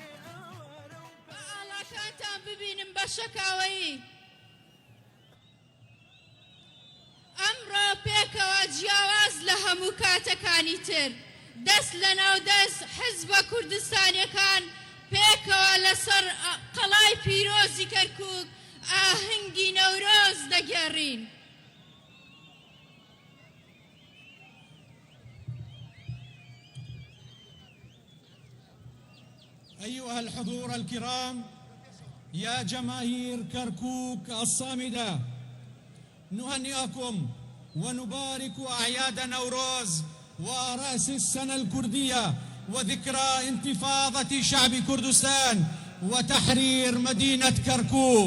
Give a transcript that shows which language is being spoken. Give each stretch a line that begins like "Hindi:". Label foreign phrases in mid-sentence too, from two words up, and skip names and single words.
Central Kurdish: ئاڵاکانتان ببینم بە شەکاوەیی ئەمڕۆ پێکەوە جیاواز لە هەموو کاتەکانی تر دەست لە ناو دەست حیزبە کوردستانیەکان پێکەوە لەسەر قەڵای پیرۆزی کەرکووک ئاهەنگی نەورۆز دەگێڕین.
Arabic: أيها الحضور الكرام يا جماهير كركوك الصامدة نهنئكم ونبارك أعياد نوروز ورأس السنة الكردية وذكرى انتفاضة شعب كردستان وتحرير مدينة كركوك.